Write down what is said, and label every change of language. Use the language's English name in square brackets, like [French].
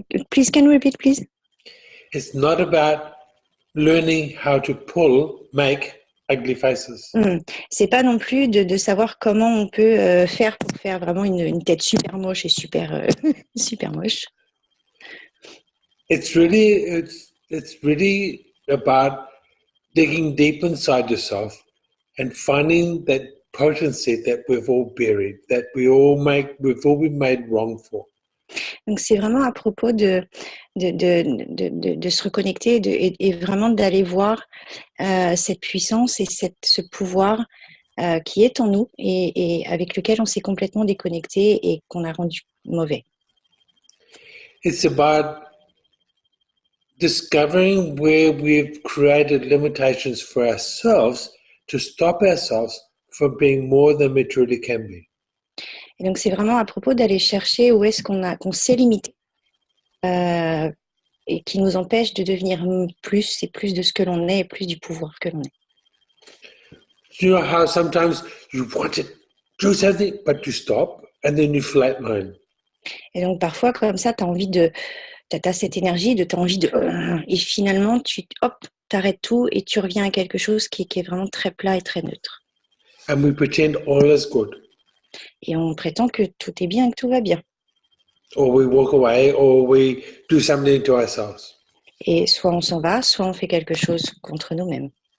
[English] Please, can you repeat, please? It's not about learning how to make ugly faces. [French] C'est pas non plus de savoir comment on peut faire pour faire vraiment une tête super moche et super moche. [English] It's really about digging deep inside yourself and finding that potency that we've all buried, that we've all been made wrong for. [French] Donc c'est vraiment à propos de se reconnecter et vraiment d'aller voir cette puissance et ce pouvoir qui est en nous et avec lequel on s'est complètement déconnecté et qu'on a rendu mauvais. [English] It's about discovering where we've created limitations for ourselves to stop ourselves from being more than we truly can be. [French] Et donc c'est vraiment à propos d'aller chercher où est-ce qu'on s'est limité et qui nous empêche de devenir plus et plus de ce que l'on est et plus du pouvoir que l'on est. [English] You know how sometimes you want to do something but you stop and then you flatline. [French] Et donc parfois comme ça t'as cette énergie t'as envie de et finalement t'arrêtes tout et tu reviens à quelque chose qui est vraiment très plat et très neutre. [English] And we pretend all is good. [French] Et on prétend que tout est bien, que tout va bien. [English] Or we walk away, or we do something to ourselves. [French] Et soit on s'en va, soit on fait quelque chose contre nous-mêmes.